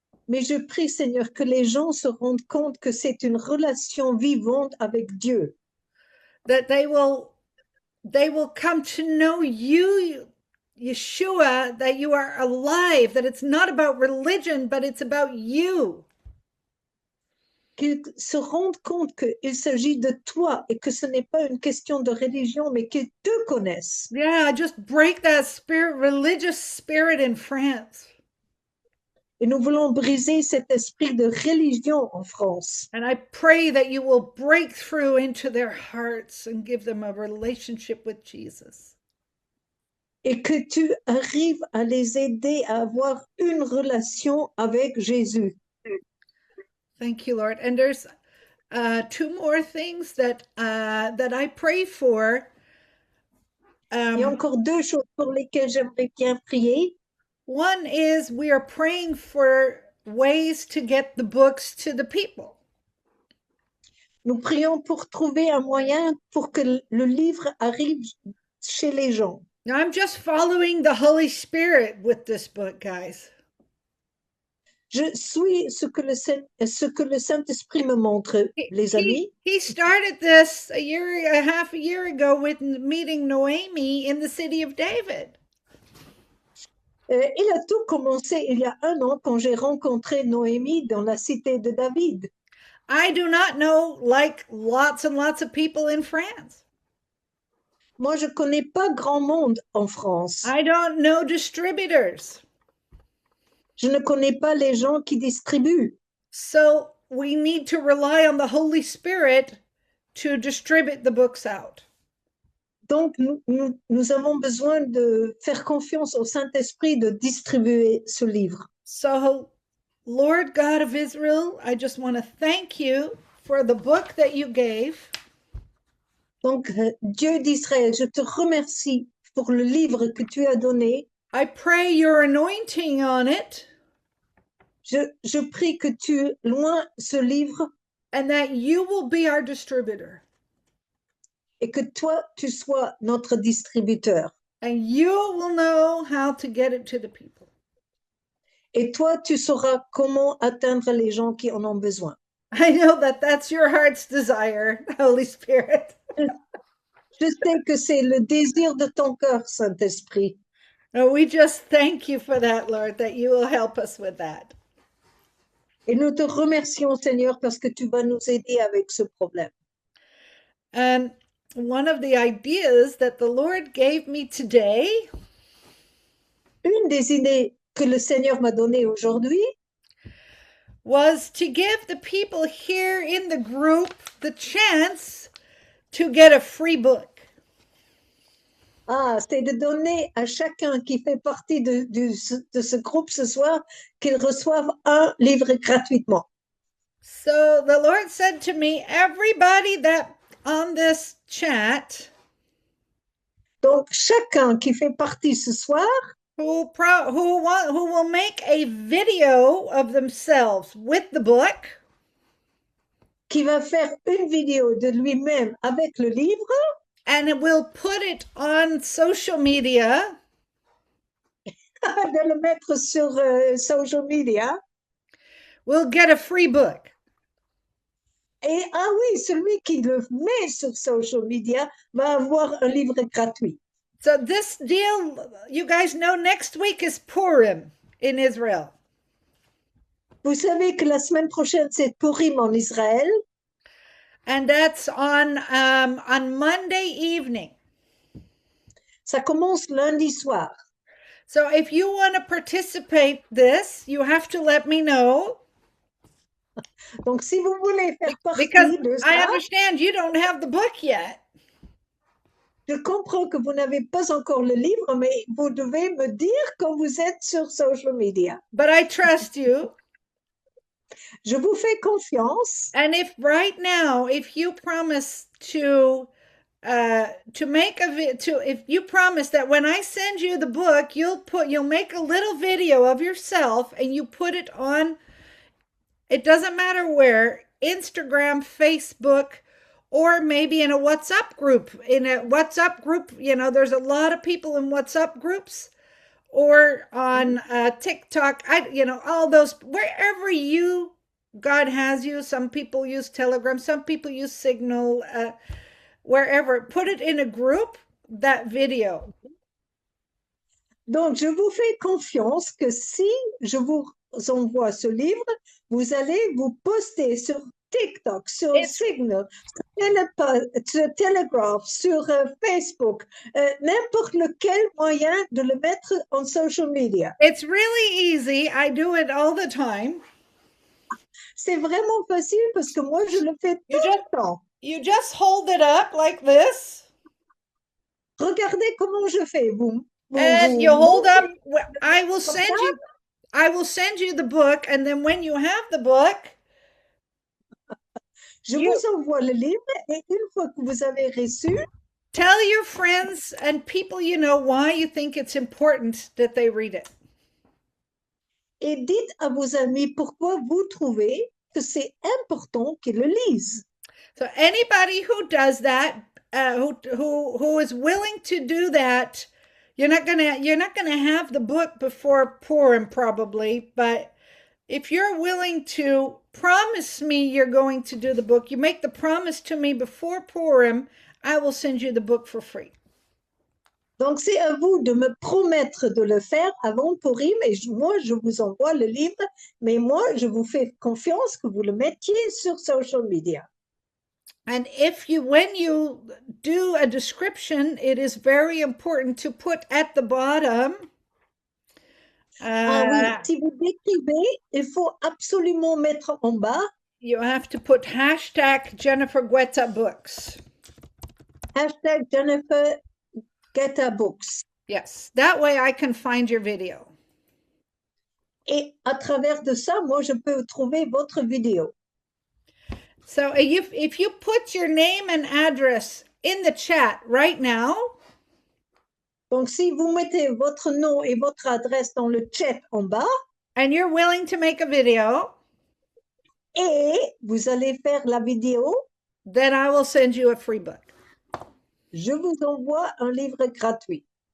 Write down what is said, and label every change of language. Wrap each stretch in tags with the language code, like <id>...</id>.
<fr>Mais je prie, Seigneur, que les gens se rendent compte que c'est une relation vivante avec Dieu.</fr> <en>That they will come to know you, Yeshua, that you are alive, that it's not about religion, but it's about you.</en> <fr>Qu'ils se rendent compte qu'il s'agit de toi et que ce n'est pas une question de religion, mais qu'ils te connaissent.</fr> <en>Yeah, just break that religious spirit in France.</en> <fr>Et nous voulons briser cet esprit de religion en France.</fr> <en>And I pray that you will break through into their hearts and give them a relationship with Jesus.</en> <fr>Et que tu arrives à les aider à avoir une relation avec Jésus.</fr> <en>Thank you, Lord. And there's two more things that I pray for.</en> <fr>Il y a encore deux choses pour lesquelles j'aimerais bien prier.</fr> <en>One is we are praying for ways to get the books to the people.</en> <fr>Nous prions pour trouver un moyen pour que le livre arrive chez les gens.</fr> <en>Now, I'm just following the Holy Spirit with this book, guys.</en> <fr>Je suis ce que le Saint-Esprit me montre, les amis.</fr> <en>He started this half a year ago with meeting Noemi in the city of David.</en> <fr>Il a tout commencé il y a 1 an quand j'ai rencontré Noémie dans la cité de David.</fr> <en>I do not know like lots and lots of people in France.</en> <fr>Moi, je connais pas grand monde en France.</fr> <en>I don't know distributors.</en> <fr>Je ne connais pas les gens qui distribuent.</fr> <en>So we need to rely on the Holy Spirit to distribute the books out.</en> <fr>Donc, nous avons besoin de faire confiance au Saint-Esprit de distribuer ce livre.</fr> <en>So, Lord God of Israel, I just want to thank you for the book that you gave.</en> <fr>Donc, Dieu d'Israël, je te remercie pour le livre que tu as donné.</fr> <en>I pray your anointing on it.</en> <fr>Je prie que tu loins ce livre.</fr> <en>And that you will be our distributor.</en> <fr>Et que toi, tu sois notre distributeur.</fr> <en>And you will know how to get it to the people.</en> <fr>Et toi, tu sauras comment atteindre les gens qui en ont besoin.</fr> <en>I know that that's your heart's desire, Holy Spirit.</en> <fr>Je sais que c'est le désir de ton cœur, Saint-Esprit.</fr> <en>And we just thank you for that, Lord, that you will help us with that.</en> <fr>Et nous te remercions, Seigneur, parce que tu vas nous aider avec ce problème.</fr> <en>And one of the ideas that the Lord gave me today,</en> <fr>une des idées que le Seigneur m'a données aujourd'hui,</fr> <en>was to give the people here in the group the chance to get a free book.</en> <fr>C'est de donner à chacun qui fait partie de ce groupe ce soir qu'il reçoive un livre gratuitement.</fr> <en>So the Lord said to me, everybody that on this chat,</en> <fr>donc chacun qui fait partie ce soir,</fr> <en>who will make a video of themselves with the book,</en> <fr>qui va faire une vidéo de lui-même avec le livre,</fr> <en>and it will put it on social media,</en> <fr>de le mettre sur social media,</fr> <en>will get a free book.</en> <fr>Et oui, celui qui le met sur social media va avoir un livre gratuit.</fr> <en>So this deal, you guys know, next week is Purim in Israel.</en> <fr>Vous savez que la semaine prochaine, c'est Purim en Israël.</fr> <en>And that's on Monday evening.</en> <fr>Ça commence lundi soir.</fr> <en>So if you want to participate this, you have to let me know.</en> <fr>Donc, si vous voulez faire partie</fr> <en>because</en> <fr>de ça,</fr> <en>I understand you don't have the book yet.</en> <fr>Je comprends que vous n'avez pas encore le livre, mais vous devez me dire quand vous êtes sur social media.</fr> <en>But I trust you.</en> <fr>Je vous fais confiance.</fr> <en>And if right now, if you promise to make if you promise that when I send you the book, you'll make a little video of yourself and you put it on, it doesn't matter where, Instagram, Facebook, or maybe in a WhatsApp group. In a WhatsApp group, you know, there's a lot of people in WhatsApp groups. or on TikTok. All those, wherever God has you. Some people use Telegram, some people use Signal, wherever. Put it in a group, that video.</en> <fr>Donc, je vous fais confiance que si je vous envoie ce livre, vous allez vous poster sur TikTok, sur Signal, sur Telegraph, sur Facebook, n'importe lequel moyen de le mettre en social media.</fr> <en>It's really easy. I do it all the time.</en> <fr>C'est vraiment facile parce que moi, je le fais tout le temps.</fr> <en>You just hold it up like this.</en> <fr>Regardez comment je fais,</fr> <en>and you hold up. I will send you the book, and then when you have the book,</en> <fr>je vous envoie le livre, et une fois que vous avez reçu,</fr> <en>tell your friends and people you know why you think it's important that they read it.</en> <fr>Et dites à vos amis pourquoi vous trouvez que c'est important qu'ils le lisent.</fr> <en>So anybody who does that, who is willing to do that, you're not gonna have the book before Purim probably, but if you're willing to promise me you're going to do the book, you make the promise to me before Purim, I will send you the book for free.</en> <fr>Donc, c'est à vous de me promettre de le faire avant Purim, et moi, je vous envoie le livre, mais moi, je vous fais confiance que vous le mettiez sur social media.</fr> <en>And when you do a description, it is very important to put at the bottom.</en> <fr>Oui, si vous décrivez, il faut absolument mettre en bas.</fr> <en>You have to put hashtag Jennifer Guetta Books.</en> <fr>Hashtag Jennifer Guetta Books.</fr> <en>Yes, that way I can find your video.</en> <fr>Et à travers de ça, moi, je peux trouver votre vidéo.</fr> <en>So if you put your name and address in the chat right now.</en> <fr>Donc, si vous mettez votre nom et votre adresse dans le chat en bas.</fr> <en>And you're willing to make a video.</en> <fr>Et vous allez faire la vidéo.</fr> <en>Then I will send you a free book.</en> <fr>Je vous envoie un livre gratuit.</fr>